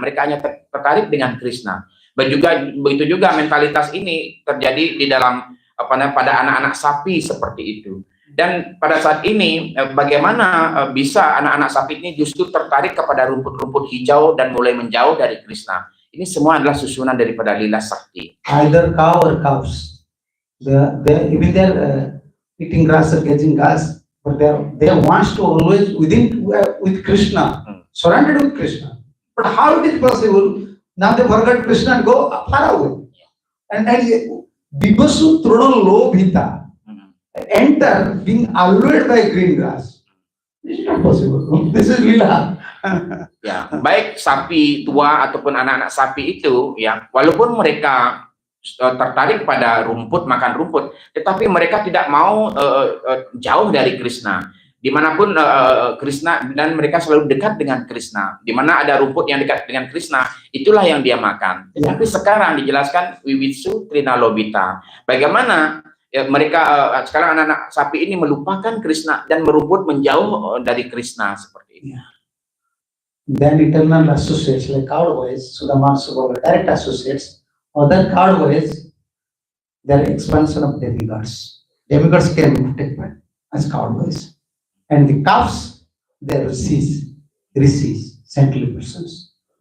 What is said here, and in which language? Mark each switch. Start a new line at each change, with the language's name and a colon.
Indonesian: Mereka hanya tertarik dengan Krishna. Begitu juga mentalitas ini terjadi di dalam pada anak-anak sapi seperti itu. Dan pada saat ini bagaimana bisa anak-anak sapi ini justru tertarik kepada rumput-rumput hijau dan mulai menjauh dari Krishna. Ini semua adalah susunan daripada lila sakti.
English: Either cow or cows, even they're eating grass or catching grass, but they wants to always with Krishna, surrounded with Krishna. But how it is possible? Now they forget Krishna and go far away. And Bibasu Trudal Lobhita enter being allured by green grass. This is not possible. This is lila.
Indonesian: Ya, baik sapi tua ataupun anak-anak sapi itu, ya, walaupun mereka tertarik pada rumput, makan rumput, tetapi mereka tidak mau jauh dari Krishna. Dimanapun Krishna, dan mereka selalu dekat dengan Krishna. Di mana ada rumput yang dekat dengan Krishna, itulah yang dia makan. Tetapi sekarang dijelaskan Wiwitsu Trina Lobita. Bagaimana mereka sekarang anak-anak sapi ini melupakan Krishna dan merumput menjauh dari Krishna seperti ini.
English: Then eternal associates like cowboys, Sudama Subhava, direct associates, other cowboys, their expansion of demigods. Demigods can take part as cowboys. And the calves, they are rishis, saintly persons.